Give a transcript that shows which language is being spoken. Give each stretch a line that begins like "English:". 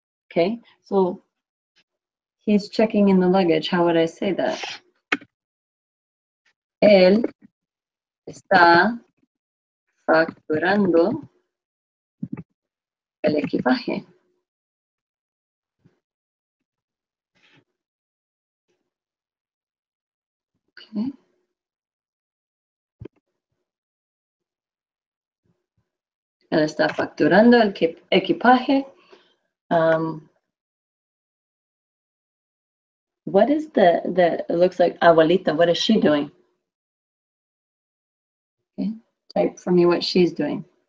English: Okay, so he's checking in the luggage. How would I say that?
Spanish: Él está facturando el equipaje.
English: Okay.
Spanish: Él está facturando el equipaje.
English: What is it looks like abuelita, what is she doing? Okay, type for me what she's doing.